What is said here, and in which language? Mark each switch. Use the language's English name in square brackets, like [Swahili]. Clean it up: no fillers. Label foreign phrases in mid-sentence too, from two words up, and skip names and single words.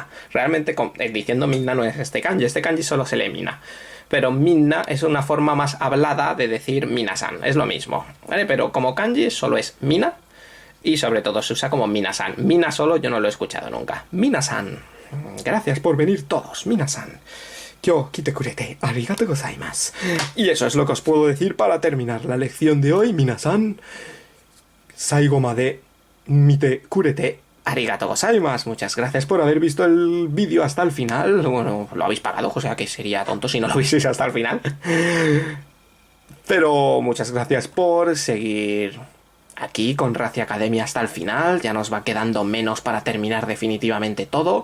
[Spanish] Realmente diciendo minna no es este kanji solo se lee mina. Pero minna es una forma más hablada de decir minasan, es lo mismo, ¿vale? Pero como kanji solo es mina y sobre todo se usa como minasan. Mina solo yo no lo he escuchado nunca. Minasan. Gracias por venir todos, minasan. [Japanese] よ、来てくれて、ありがとうございます. [Spanish] Y eso es lo que os puedo decir para terminar la lección de hoy, minasan. [Japanese] 最後まで見てくれて、ありがとうございます. [Spanish] Muchas gracias por haber visto el vídeo hasta el final. Bueno, lo habéis pagado, o sea que sería tonto si no lo vieseis hasta el final. Pero muchas gracias por seguir aquí con Racia Academia hasta el final. Ya nos va quedando menos para terminar definitivamente todo.